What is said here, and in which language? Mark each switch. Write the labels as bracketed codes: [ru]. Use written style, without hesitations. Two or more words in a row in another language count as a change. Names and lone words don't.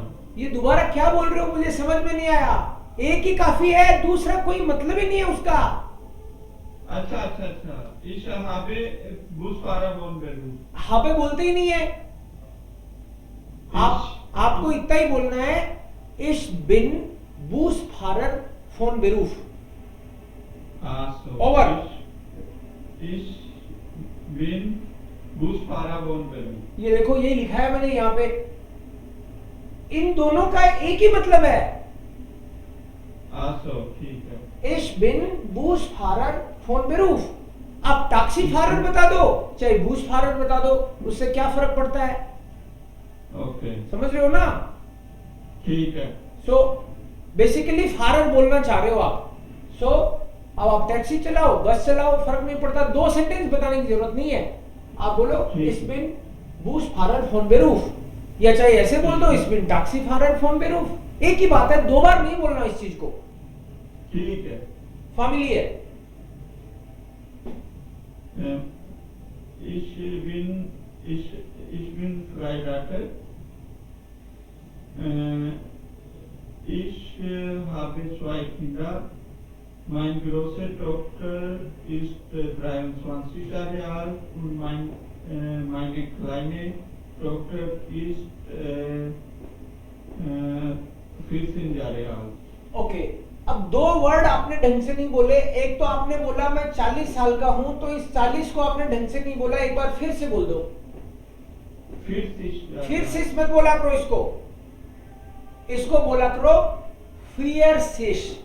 [hi] ये दोबारा क्या बोल रहे हो? मुझे समझ में नहीं आया। एक ही काफी है, दूसरा कोई मतलब ही नहीं है उसका। अच्छा। [de] Ich habe Busfahrer von Beruf. [hi] हाबे बोलते ही नहीं है आपको इतना ही बोलना है, [de] Ich bin Busfahrer von Beruf. Over. Ich bin Busfahrer von Beruf. [hi] ये देखो, ये लिखा है मैंने यहाँ पे, इन दोनों का एक ही मतलब है। ठीक है। [de] Ich bin Busfahrer von Beruf। [hi] आप टैक्सी फारर बता दो चाहे Busfahrer बता दो, उससे क्या फर्क पड़ता है? ओके। समझ रहे हो ना? ठीक है। [en] so basically [hi] फारर बोलना चाह रहे हो आप। सो अब आप टैक्सी चलाओ, बस चलाओ, फर्क नहीं पड़ता। दो सेंटेंस बताने की जरूरत नहीं है, आप बोलो [de] Ich bin Busfahrer von Beruf, [hi] या चाहे ऐसे बोल दो [de] Ich bin Taxifahrer von Beruf, [hi] एक ही बात है, दो बार नहीं बोलना इस चीज को। ठीक है। [de] Familie. Ich bin verheiratet. Ich habe 2 Kinder. Meine große Tochter ist 23 Jahre alt und meine kleine Tochter ist fix in Jahre alt. [hi] ओके, अब दो वर्ड आपने ढंग से नहीं बोले। एक तो आपने बोला मैं 40 साल का हूं, तो इस 40 को आपने ढंग से नहीं बोला। एक बार फिर से बोल दो। फिर से मत बोला करो इसको। इसको बोला करो फियरसिश।